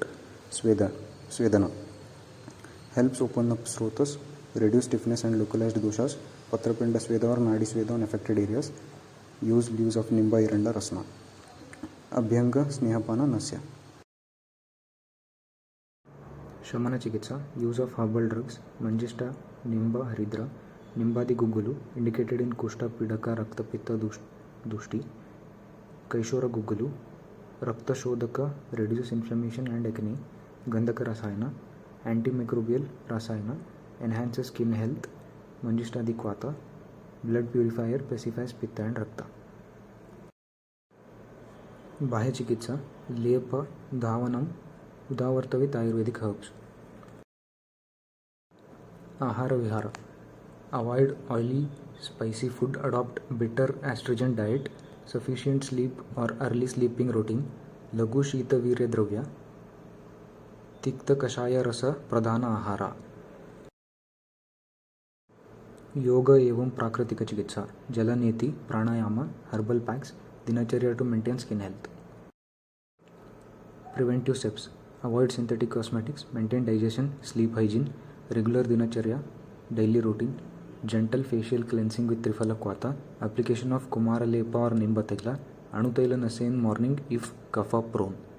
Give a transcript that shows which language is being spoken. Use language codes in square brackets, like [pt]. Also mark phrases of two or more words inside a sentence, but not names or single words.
[en] Svedana helps open up srotas, reduce stiffness and localized doshas. [sa] Patrapinda Sveda or Nadi Sveda [en] on affected areas. Use leaves of Nimba Iranda Rasna. [sa] Abhyanga Snehapana Nasya. Shamana Chikitsa, [en] use of herbal drugs, [sa] Manjista, Nimba, Haridra, Nimbadi Gugulu, [en] indicated in [sa] Kushta Pidaka Raktapitta Dushti, Kaishora Gugulu, Raktashodhaka, [en] reduces inflammation and acne, [sa] Gandhaka Rasayana, [en] antimicrobial Rasayana, enhances skin health, Manjista Dikwata, blood purifier, pacifies Pitta and Rakta. [sa] Bahya Chikitsa, Lepa, Dhavanam, Udavarta with Ayurvedic herbs. Ahara Vihara, [en] avoid oily, spicy food, adopt bitter astringent diet, sufficient sleep or early sleeping routine, [sa] Laghu Shita Virya Dravya, Tikta Kashaya Rasa Pradhana Ahara. [hi] Yoga एवं प्राकृतिक चिकित्सा, जलनेति, प्राणायाम, [en] herbal packs, dinacharya to maintain skin health. Preventive steps: avoid synthetic cosmetics, maintain digestion, sleep hygiene, regular dinacharya, daily routine, gentle facial cleansing with Triphala Kwata, application of Kumara Lepa or Nimba Taila, Anutaila Nase in morning if kapha prone.